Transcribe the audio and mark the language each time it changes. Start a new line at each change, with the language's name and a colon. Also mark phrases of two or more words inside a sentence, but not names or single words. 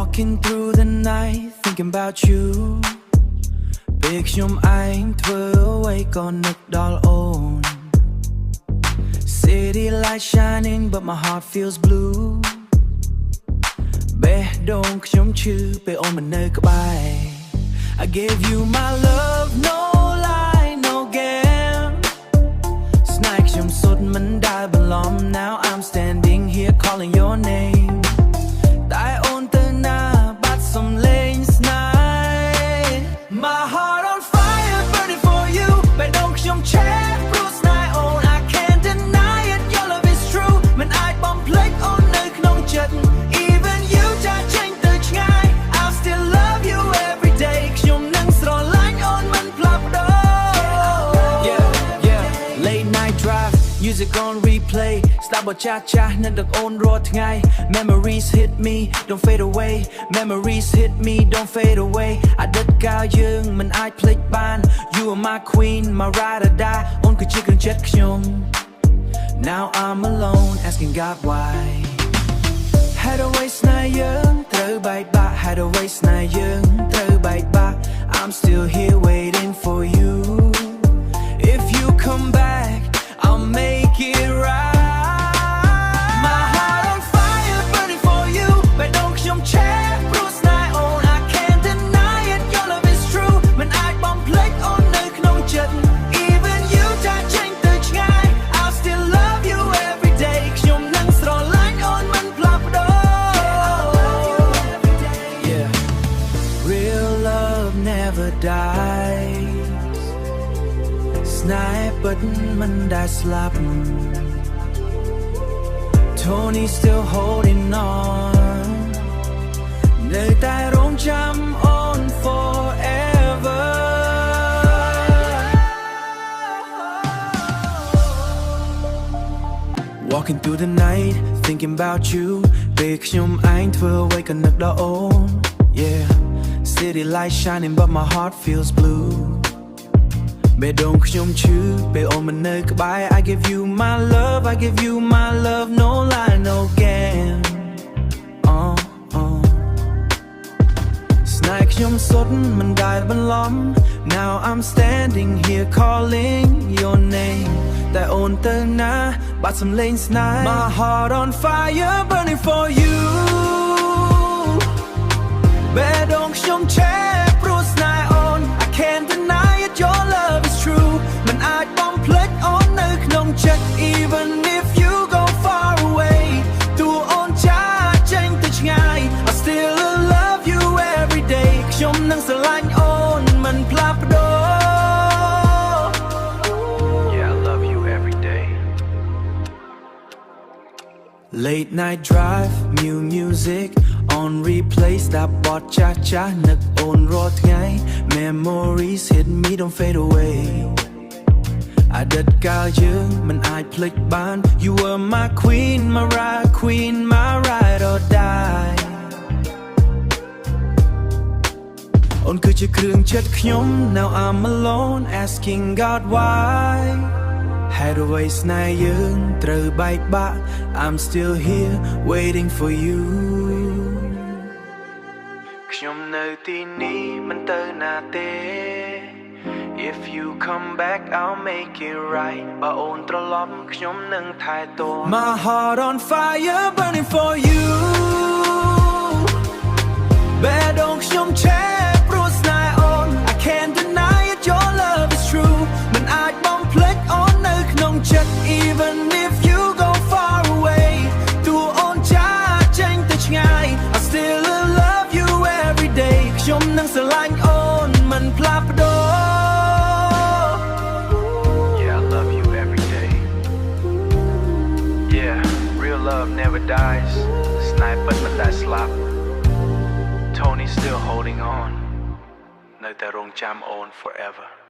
English: Walking through the night thinking about you
Khmer: ពេលខ្ញុំឯងធ្វើអ្វីក៏នឹកដល់អូន
English: City light shining but my heart feels blue
Khmer: បេះដូងខ្ញុំឈឺពេលអូនមិននៅក្បែរ
English: I gave you my love no lie no game
Khmer: ស្នេហ៍ខ្ញុំសុទ្ធមិនដែលបន្លំ
English: Now I'm standing here calling your name
Khmer: តែអូនទៅណាបាត់សំឡេងស្នេ
English: ហ៍ My heart on fire burning for you
Khmer: បេះដូងខ្ញុំឆេះព្រោះស្នេហ៍អូន
English: I can't deny it your love is true
Khmer: មិនអាចបំភ្លេចអូននៅក្នុងចិត្ត
English: Even you
Khmer: ចាចេញទៅឆ្ងាយ
English: I'll still love you every day
Khmer: ខ្ញុំនឹងស្រឡាញ់អូនមិន
English: ផ្លាស់ប្ដូរ Yeah Late night drive music on replay
Khmer: ស្ដាប់បទចាស់ៗនឹកដល់អូនរាល់ថ្ងៃ
English: Memories hit me don't fade away Memories hit me don't fade away
Khmer: អតីតកាលយើងមិនអាច ភ្លេចបាន
English: You are my queen my ride or die
Khmer: អូនគឺជាគ្រឿងចិត្តខ្ញុំ
English: Now I'm alone asking God why
Khmer: ហេតុអ្វីស្នេហ៍យើងត្រូវបែកបាក់ ហេ តុអ្វីស្នេហ៍យើងត្រូវបែកបាក់
English: I'm still here waiting for you If you come back I'll make it right My heart on fire burning for you
Khmer: បេះដូងខ្ញុំឆេះព្រោះស្នេហ៍អូន
English: I can't deny it your love is true
Khmer: មិនអាចបំភ្លេចអូននៅក្នុងចិត្ត
English: Even you
Khmer: ចាចេញទៅឆ្ងាយ
English: I'll still love you every day
Khmer: ខ្ញុំនឹងស្រឡាញ់អូនមិនផ្លាស់ប្ដូរ
English: Yeah Real love never dies
Khmer: ស្នេហ៍ពិតមិនដែលស្លាប់
English: Tony still holding on
Khmer: នៅតែរងចាំអូន
English: forever Walking through the night thinking about you
Khmer: ពេលខ្ញុំឯងធ្វើអ្វីក៏នឹកដល់អូន
English: Yeah City light shining but my heart feels blue
Khmer: បេះដូងខ្ញុំឈឺពេលអូនមិននៅក្បែរ
English: I give you my love I give you my love no lie no game
Khmer: ស្នេហ៍ខ្ញុំសុទ្ធមិនដែលបន្លំ
English: Now I'm standing here calling your name
Khmer: តែអូនទៅណាបាត់សំឡេងស្នេហ៍
English: My heart on fire burning for you
Khmer: បេះដូងខ្ញុំឆេះព្រោះស្នេហ៍អូន
English: I can't deny it your love is true
Khmer: មិនអាចបំភ្លេចអូននៅក្នុងចិត្ត
English: Even if you go far away
Khmer: ទោះអូនចាចេញទៅឆ្ងាយ
English: I still love you every day
Khmer: ខ្ញុំនឹងស្រឡាញ់អូនមិនផ្លាស់ប្ដូរ
English: Yeah I love you every day Late night drive new music on replay
Khmer: ស្ដាប់បទចាស់ៗនឹកអូនរាល់ថ្ងៃ
English: Memories hit me don't fade away
Khmer: អតីតកាលយើងមិនអាចភ្លេចបាន
English: You were my queen my ride or die
Khmer: អូនគឺជាគ្រឿងចិត្តខ្ញុំ
English: Now I'm alone asking God why
Khmer: ហេតុអ្វីស្នេហ៍យើងត្រូវបែកបាក់
English: I'm still here waiting for you
Khmer: ខ្ញុំនៅទីនេះមិនទៅណាទេ
English: If you come back I'll make it right
Khmer: បើអូនត្រឡប់ខ្ញុំនឹងថែទាំ
English: My heart on fire burning for you
Khmer: បេះដូងខ្ញុំឆេះព្រោះស្នេហ៍អូន
English: I can't deny it your love is true
Khmer: មិនអាចបំភ្លេចអូននៅក្នុងចិត្ត
English: Even if you go far away
Khmer: ទោះអូនចាចេញទៅឆ្ងាយ
English: I still love you every day
Khmer: ខ្ញុំនឹងស្រឡាញ់អូនមិនផ្លាស់ប្ដូរ
English: Yeah I love you every day Yeah real love never dies
Khmer: ស្នេហ៍ពិតមិនដែលស្លាប់
English: Tony still holding on
Khmer: នៅតែរងចាំអូន
English: forever